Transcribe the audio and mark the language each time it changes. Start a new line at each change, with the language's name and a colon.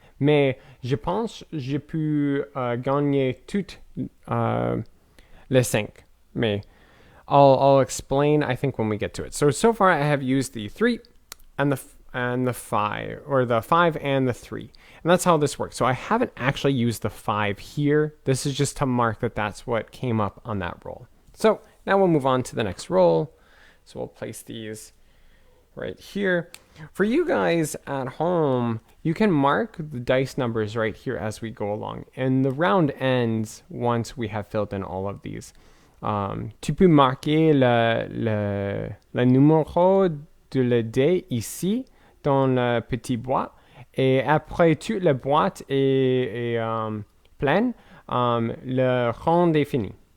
French: Mais je pense que je peux gagner tout le 5.
English: Mais I'll explain, I think, when we get to it. So far I have used the 3 and the 5, or the 5 and the 3. And that's how this works. So I haven't actually used the 5 here. This is just to mark that that's what came up on that roll. So now we'll move on to the next roll. So we'll place these right here. For you guys at home, you can mark the dice numbers right here as we go along. And the round ends once we have filled in all of these.
French: Tu peux marquer le numéro de le dé ici dans le petit boîte. Et après toute la boîte est pleine, le round est fini.